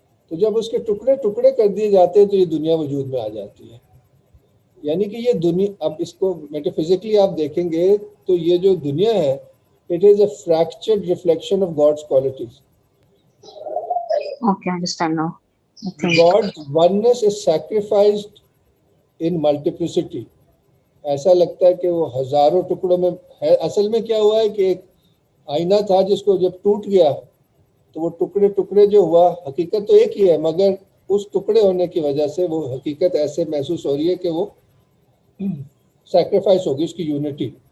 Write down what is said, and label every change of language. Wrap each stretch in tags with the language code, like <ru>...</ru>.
<ur>تو جب اس کے ٹکڑے ٹکڑے کر دیے جاتے ہیں تو یہ دنیا وجود میں آ جاتی ہے. یعنی کہ یہ دنیا، اب اس کو میٹافزیکلی آپ دیکھیں گے تو یہ جو دنیا ہے</ur> <en>it is a fractured reflection of God's qualities. Okay, I understand now. God's oneness is sacrificed in multiplicity.</en> <ur>ایسا لگتا ہے کہ وہ ہزاروں ٹکڑوں میں ہے. اصل میں کیا ہوا ہے کہ ایک آئینہ تھا جس کو جب ٹوٹ گیا تو وہ ٹکڑے ٹکڑے جو ہوا، حقیقت تو ایک ہی ہے، مگر اس ٹکڑے ہونے کی وجہ سے وہ حقیقت ایسے محسوس ہو رہی ہے کہ وہ سیکریفائس ہوگی، اس کی یونٹی.</ur>